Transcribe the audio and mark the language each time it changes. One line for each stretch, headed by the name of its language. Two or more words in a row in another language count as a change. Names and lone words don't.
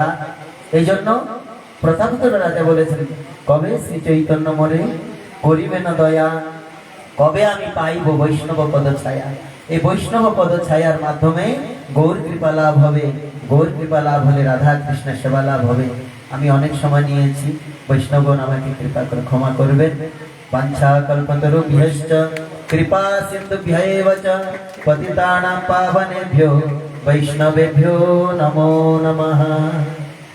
Bangla: এই জন্য প্রতাপরুদ্ধ রাজা বলেছেন, কবে শ্রী চৈতন্য মোরে করিবে না দয়া, কবে আমি পাইব বৈষ্ণব পদ ছায়া। এই বৈষ্ণব পদ ছায়ার মাধ্যমে গৌর কৃপা লাভ হবে, গৌর কৃপা লাভ হলে রাধা কৃষ্ণ সেবা লাভ হবে। আমি অনেক সময় নিয়েছি, বৈষ্ণবগণ আমাকে কৃপা করে ক্ষমা করবেন।
Sanskrit: বাঞ্ছা কল্পতরুভ্যশ্চ কৃপা সিন্ধুভ্যেব চ পতিতানাং পাবনেভ্যো বৈষ্ণবেভ্যো নমো নমঃ।